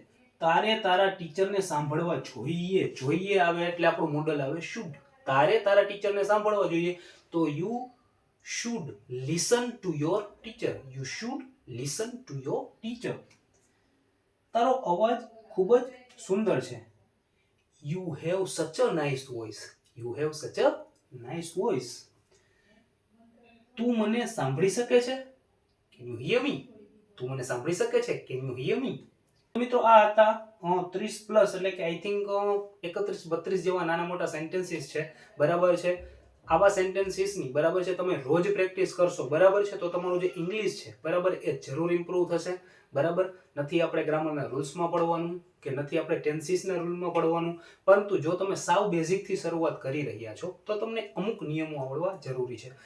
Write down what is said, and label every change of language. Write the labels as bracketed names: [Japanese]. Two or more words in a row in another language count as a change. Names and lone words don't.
[Gujarati] તારે તારા ટીચરને સાંભળવા જોઈએ, જોઈએ આવે એટલે આપણું મોડલ આવે શુડ. તારે તારા ટીચરને સાંભળવા જોઈએ, તો [English] you should listen to your teacher, you should listen to your teacher. [Gujarati] તારો અવાજ ખૂબ જ સુંદર છે. [English] You have such a nice voice. You have such a nice voice. [Gujarati] તું મને સાંભળી શકે છે? [English] Can you hear me? [Gujarati] તું મને સાંભળી શકે છે? [English] Can you hear me? [Gujarati] મિત્રો આ હતા 30 પ્લસ એટલે કે [English] I think [Gujarati] 31-32 જેવા નાના મોટા સેન્ટેન્સીસ છે. બરાબર છે. આવા સેન્ટેન્સીસની બરાબર છે તમે રોજ પ્રેક્ટિસ કરશો બરાબર છે તો તમારું જે ઇંગ્લિશ છે બરાબર એ જરૂર ઇમ્પ્રૂવ થશે. બરાબર. નથી આપણે ગ્રામરના રૂલ્સમાં પડવાનું કે નથી આપણે ટેન્સીસના રૂલમાં પડવાનું, પરંતુ જો તમે સાવ બેઝિકથી શરૂઆત કરી રહ્યા છો તો તમને અમુક નિયમો આવડવા જરૂરી છે.